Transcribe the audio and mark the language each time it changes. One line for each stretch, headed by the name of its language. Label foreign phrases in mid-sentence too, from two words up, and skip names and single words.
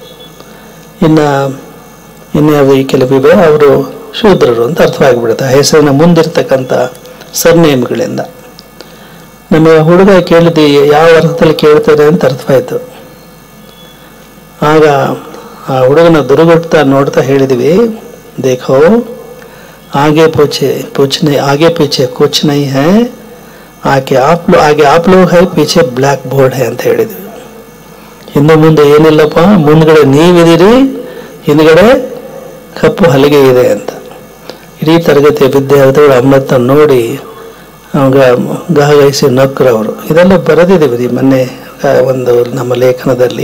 Kannada: ಇನ್ನು ಕೆಲವಿವೆ ಅವರು ಶೂದ್ರರು ಅಂತ ಅರ್ಥವಾಗಿಬಿಡುತ್ತೆ ಆ ಹೆಸರಿನ ಮುಂದಿರ್ತಕ್ಕಂಥ ಸರ್ನೇಮ್ಗಳಿಂದ. ನಮ್ಮ ಹುಡುಗ ಕೇಳಿದ್ದು ಯಾವ ಅರ್ಥದಲ್ಲಿ ಕೇಳ್ತಾರೆ ಅಂತ ಅರ್ಥವಾಯಿತು. ಆಗ ಆ ಹುಡುಗನ ದುರುಗುಟ್ತಾ ನೋಡ್ತಾ ಹೇಳಿದ್ವಿ,
Hindi: ದೇಖೋ आगे पीछे कुछ नहीं है, आगे आप लोग है, पीछे
English: black board
Hindi: है
Kannada: ಅಂತ ಹೇಳಿದ್ವಿ. ಇನ್ನು ಮುಂದೆ ಏನಿಲ್ಲಪ್ಪ, ಮುಂದ್ಗಡೆ ನೀವಿದ್ದೀರಿ, ಹಿಂದ್ಗಡೆ ಕಪ್ಪು ಹಲಿಗೆ ಇದೆ ಅಂತ. ಇಡೀ ತರಗತಿಯ ವಿದ್ಯಾರ್ಥಿಗಳು ಅಮ್ಮತ್ತ ನೋಡಿ ಅವಾಗ ಗಹಗಹಿಸಿ ನಕ್ಕರವರು. ಇದೆಲ್ಲ ಬರೆದಿದ್ದೀವಿ ಮೊನ್ನೆ ಒಂದು ನಮ್ಮ ಲೇಖನದಲ್ಲಿ.